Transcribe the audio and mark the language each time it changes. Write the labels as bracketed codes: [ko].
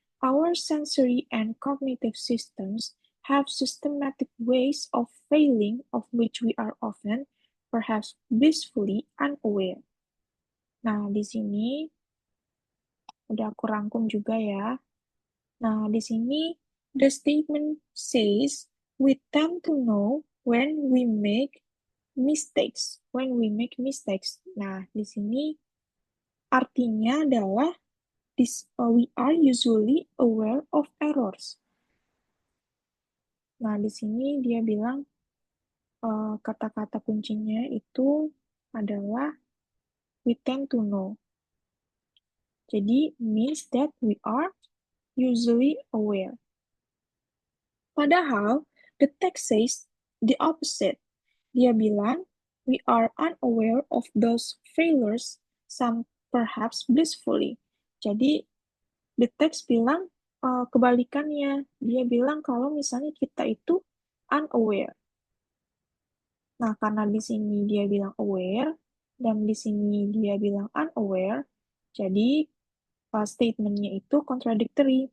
[en] Our sensory and cognitive systems have systematic ways of failing of which we are often, perhaps blissfully, unaware. [id] Nah, di sini udah aku rangkum juga ya. Nah, di sini [en] the statement says we tend to know when we make mistakes. When we make mistakes. [id] Nah, di sini artinya adalah [en] we are usually aware of errors. [id] Nah, di sini dia bilang kata-kata kuncinya itu adalah [en] we tend to know. [id] Jadi, [en] means that we are usually aware. [id] Padahal, [en] the text says the opposite. [id] Dia bilang, [en] we are unaware of those failures, some perhaps blissfully. [id] Jadi, [en] the text [id] bilang kebalikannya. Dia bilang kalau misalnya kita itu unaware. Nah, karena di sini dia bilang aware, dan di sini dia bilang unaware, jadi statementnya itu contradictory.